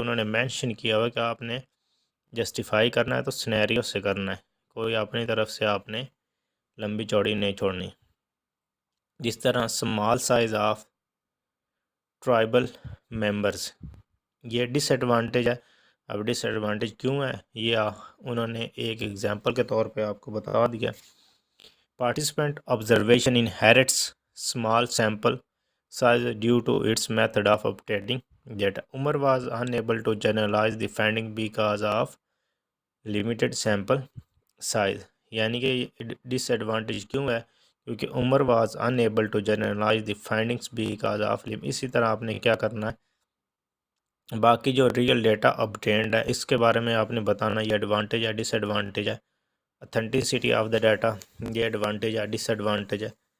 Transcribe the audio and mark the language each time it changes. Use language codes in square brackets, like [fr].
[ur] انہوں نے مینشن کیا ہوا کہ آپ نے جسٹیفائی کرنا ہے تو سنیریو سے کرنا ہے، کوئی اپنی طرف سے آپ نے لمبی چوڑی نہیں چھوڑنی. جس طرح [en] Small size of tribal members, یہ disadvantage ہے. [ur] اب ڈس ایڈوانٹیج کیوں ہے یہ انہوں نے ایک ایگزامپل کے طور پہ آپ کو بتا دیا. [en] Participant observation inherits small sample size due to its method of obtaining data. Umar was unable to generalize the finding because of limited sample size. [ur] یعنی کہ ڈس ایڈوانٹیج کیوں ہے؟ کیونکہ [en] Umar was unable to generalize the findings because of limit. [ur] اسی طرح آپ نے کیا کرنا ہے، باقی جو ریئل ڈیٹا obtained ہے اس کے بارے میں آپ نے بتانا یہ ایڈوانٹیج ہے ڈس ایڈوانٹیج ہے. [en] Authenticity of the data یہ advantage ہے disadvantage ہے.